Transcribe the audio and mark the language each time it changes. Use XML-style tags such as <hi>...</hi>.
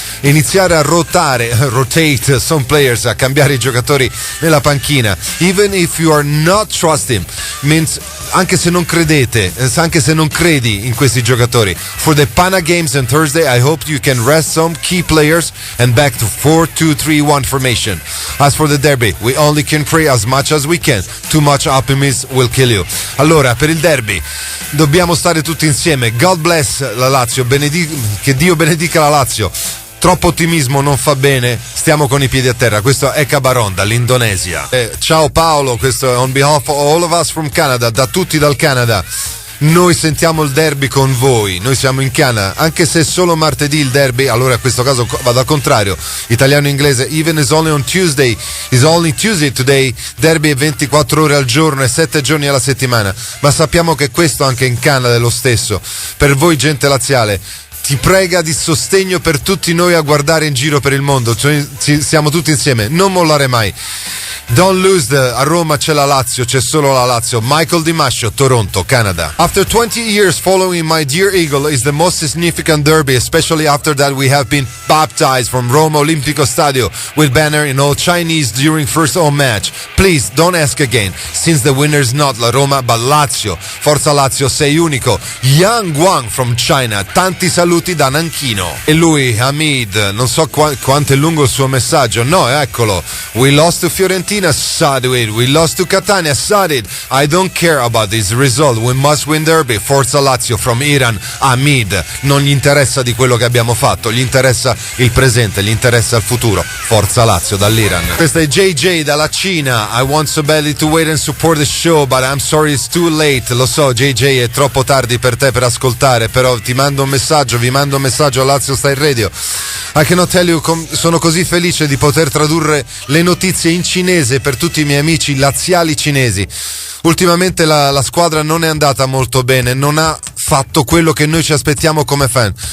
<it>Iniziare a</it> <en>rotate some players,</en> <it>a cambiare i giocatori nella panchina.</it> <en>Even if you are not trusting, means</en> <it>anche se non credete, anche se non credi in questi giocatori.</it> <en>For the Pana games on Thursday, I hope you can rest some key players and back to 4-2-3-1 formation. As for the derby, we only can pray as much as we can. Too much optimism will kill you.</en> <it>Allora, per il derby dobbiamo stare tutti insieme.</it> <en>God bless</en> <it>la Lazio, che Dio benedica la Lazio. Troppo ottimismo non fa bene, stiamo con i piedi a terra. Questo è Cabaron dall'Indonesia. Ciao Paolo, questo è</it> <en>on behalf of all of us from Canada,</en> <it>da tutti dal Canada. Noi sentiamo il derby con voi, noi siamo in Canada, anche se è solo martedì il derby, allora in questo caso vado al contrario, italiano-inglese,</it> <en>even is only on Tuesday, is only Tuesday today,</en> <it>derby è 24 ore al giorno e 7 giorni alla settimana, ma sappiamo che questo anche in Canada è lo stesso. Per voi gente laziale, ti prega di sostegno per tutti noi a guardare in giro per il mondo, cioè, siamo tutti insieme, non mollare mai.</it> <en>Don't lose</en> <it>a Roma c'è la Lazio, c'è solo la Lazio. Michael Di Mascio, Toronto, Canada.</it> <en>After 20 years following my dear Eagle is the most significant derby, especially after that we have been baptized from Roma Olimpico Stadio with banner in all Chinese during first home match. Please don't ask again, since the winner is not la Roma but Lazio.</en> <it>Forza Lazio, sei unico. Yang Guang</it> <en>from China,</en> <it>tanti saluti da Nanchino. E lui, Hamid, non so quanto è lungo il suo messaggio. No, eccolo.</it> <en>We lost to Fiorentina. Sad it. We lost to Catania. Sad it. I don't care about this result. We must win derby. Forza Lazio from Iran. Hamid.</en> <it>Non gli interessa di quello che abbiamo fatto. Gli interessa il presente. Gli interessa il futuro. Forza Lazio dall'Iran. Questa è JJ dalla Cina.</it> <en>I want so badly to wait and support the show, but I'm sorry it's too late.</en> <it>Lo so, JJ, è troppo tardi per te per ascoltare, però ti mando un messaggio. Vi mando un messaggio a LazioStyle Radio.</it> <en>I cannot tell you,</en> <it>sono così felice di poter tradurre le notizie in cinese per tutti i miei amici laziali cinesi. Ultimamente la squadra non è andata molto bene, non ha fatto quello che noi ci aspettiamo come fan.</it>